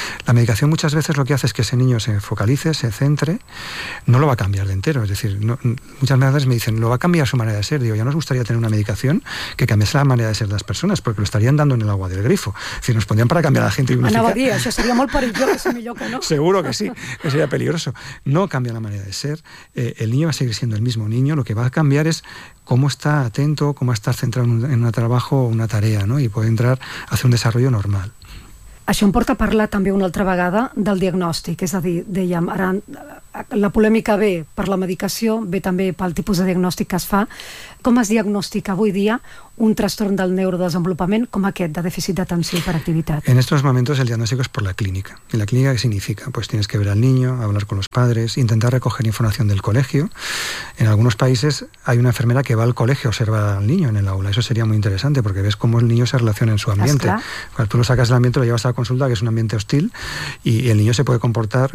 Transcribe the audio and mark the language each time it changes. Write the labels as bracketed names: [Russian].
[Spanish] La medicación muchas veces lo que hace es que ese niño se focalice, se centre, no lo va a cambiar de entero, es decir, no, muchas madres me dicen, lo va a cambiar su manera de ser, digo, ya nos gustaría tener una medicación que cambiase la manera de ser de las personas, porque lo estarían dando en el agua del grifo, si nos pondrían para cambiar a la gente. Y eso sería muy peligroso, mi loco, ¿no? Seguro que sí, que sería peligroso. No cambia la manera de ser, el niño va a seguir siendo el mismo niño, lo que va a cambiar es cómo está atento, cómo está centrado en un trabajo o una tarea, ¿no? Y puede entrar hacia un desarrollo normal. [Catalan] Això em porta a parlar també una altra vegada del diagnòstic, és a dir, dèiem, ara la polèmica ve per la medicació, ve també pel tipus de diagnòstic que es fa. Com es diagnostica avui dia un trastorn del neurodesenvolupament com aquest, de dèficit d'atenció i hiperactivitat? [Spanish] En estos momentos el diagnóstico es por la clínica. ¿Y la clínica qué significa? Pues tienes que ver al niño, hablar con los padres, intentar recoger información del colegio. En algunos países hay una enfermera que va al colegio a observar al niño en el aula. Eso sería muy interesante porque ves cómo el niño se relaciona en su ambiente. Cuando tú lo sacas del ambiente, lo llevas a la consulta, que es un ambiente hostil, y el niño se puede comportar...